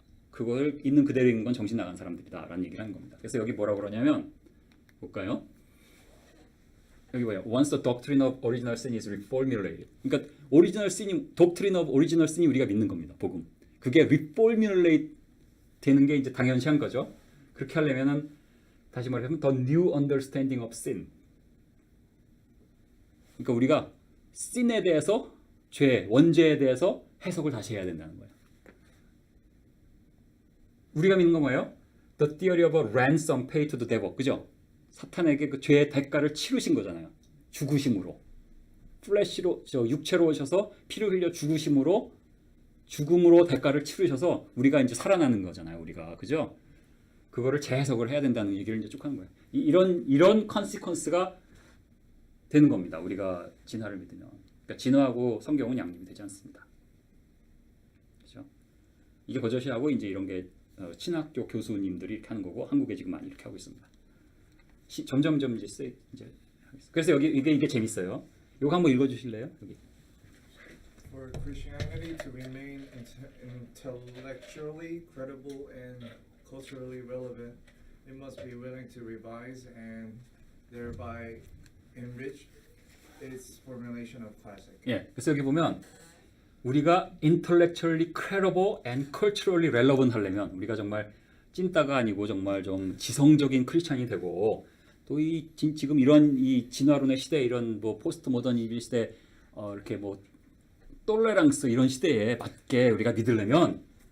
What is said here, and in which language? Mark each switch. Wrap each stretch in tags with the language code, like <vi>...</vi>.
<ko>그걸 있는 그대로 읽는 건 정신 나간 사람들이다라는 얘기를 하는 겁니다. 그래서 여기 뭐라고 그러냐면 볼까요? 여기 뭐예요?</ko> <en>Once the doctrine of original sin is reformulated.</en> <ko>그러니까 original sin이</ko> <en>doctrine of original sin</en> <ko>이 우리가 믿는 겁니다. 복음. 그게 reformulate 되는 게 이제 당연시한 거죠. 그렇게 하려면은 다시 말하면</ko> <en>the new understanding of sin.</en> <ko>그러니까 우리가 sin에 대해서 죄, 원죄에 대해서 해석을 다시 해야 된다는 거예요. 우리가 믿는 건 뭐예요?</ko> <en>The theory of a ransom paid to the devil.</en> <ko>그죠? 사탄에게 그 죄의 대가를 치르신 거잖아요. 죽으심으로. 플래시로, 육체로 오셔서 피를 흘려 죽으심으로, 죽음으로 대가를 치르셔서 우리가 이제 살아나는 거잖아요. 우리가. 그죠? 그거를 재해석을 해야 된다는 얘기를 이제 쭉 하는 거예요. 이런 컨시퀀스가 되는 겁니다. 우리가 진화를 믿으면. 그러니까 진화하고 성경은 양립이 되지 않습니다. 그죠? 이게 버젓이하고 이제 이런 게 신학교 교수님들이 이렇게 하는 거고 한국에 지금 많이 이렇게 하고 있습니다. 점점점 이제 그래서 여기 이게 재밌어요. 이거 한번 읽어주실래요? 여기.</ko> <en>For Christianity to remain intellectually credible and culturally relevant, it must be willing to revise and thereby enrich its formulation of classic.</en> <ko>예, 그래서 여기 보면 우리가</ko> <en>intellectually credible and culturally relevant</en> <ko>하려면 우리가 정말 찐따가 아니고 정말 좀 지성적인 크리스찬이 되고 또 이 지금 이런 이 진화론의 시대 이런 뭐 포스트 모더니즘 시대 이렇게 뭐 톨레랑스 이런 시대에 맞게 우리가 믿으려면</ko>